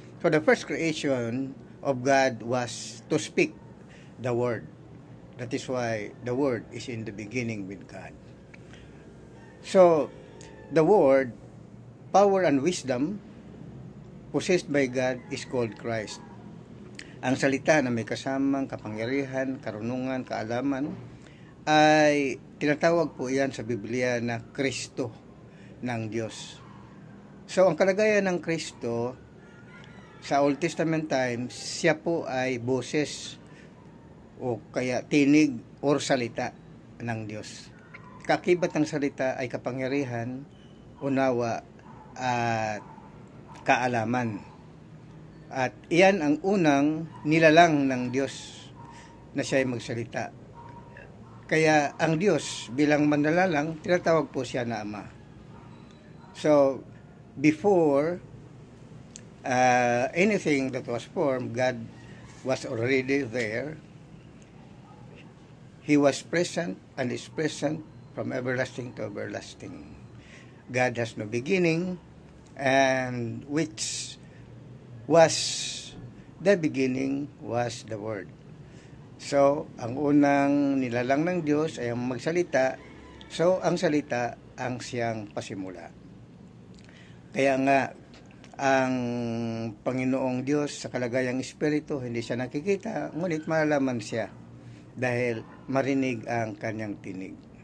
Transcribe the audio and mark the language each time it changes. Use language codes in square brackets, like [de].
[en] So, the first creation of God was to speak the word. That is why the word is in the beginning with God. So, the word, power and wisdom possessed by God is called Christ. [tl] Ang salita na may kasamang kapangyarihan, karunungan, kaalaman ay tinatawag po yan sa Biblia na Kristo ng Diyos. So, ang kalagayan ng Kristo sa Old Testament times, siya po ay boses o kaya tinig or salita ng Diyos. Kakibat ng salita ay kapangyarihan, unawa, at kaalaman. At iyan ang unang nilalang ng Diyos na siya ay magsalita. Kaya ang Diyos bilang manlalalang, tinatawag po siya na Ama. [en] So, before anything that was formed, God was already there. He was present and is present from everlasting to everlasting. God has no beginning, and which was the beginning was the Word. [tl] So, ang unang nilalang ng Diyos ay ang magsalita. So, ang salita ang siyang pasimula. Kaya nga, ang Panginoong Diyos sa kalagayang espiritu, hindi siya nakikita, ngunit malalaman siya dahil marinig ang kanyang tinig.